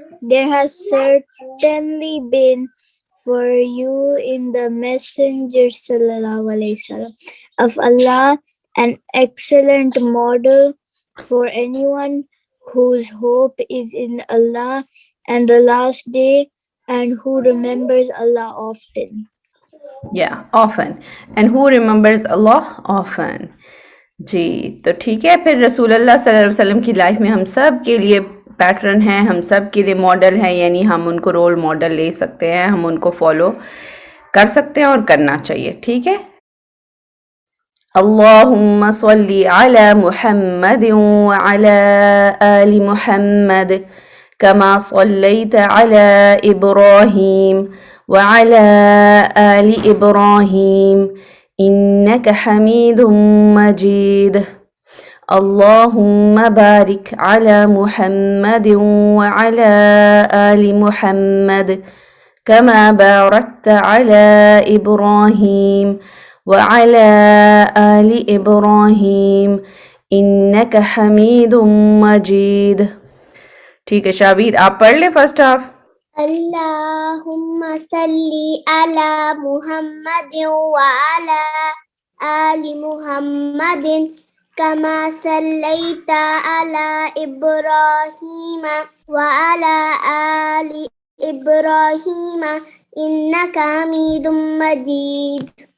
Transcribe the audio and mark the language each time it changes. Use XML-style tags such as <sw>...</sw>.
<en>There has certainly been for you in the Messenger sallallahu alaihi wasallam of Allah an excellent model for anyone whose hope is in Allah and the last day and who remembers Allah often. Yeah, often. And who remembers Allah often.</en> <ur>جی تو ٹھیک ہے. پھر رسول اللہ صلی اللہ علیہ وسلم کی life میں ہم سب کے لیے پیٹرن ہیں، ہم سب کے لیے ماڈل ہیں، یعنی ہم ان کو رول ماڈل لے سکتے ہیں، ہم ان کو فالو کر سکتے ہیں اور کرنا چاہیے. ٹھیک ہے.</ur> <ar>اللہم صلی علی محمد وعلی آل محمد کما صلیت علی ابراہیم وعلی آل ابراہیم إنك حميد مجيد. اللهم بارك على محمد وعلى آل محمد كما باركت على إبراهيم وعلى آل إبراهيم إنك حميد مجيد.</ar> <ur>ٹھیک ہے شابیر آپ پڑھ لیں فرسٹ ہاف.</ur> <ar>اللهم صل على محمد وعلى آل محمد كما صليت على إبراهيم وعلى آل إبراهيم إنك حميد مجيد.</ar>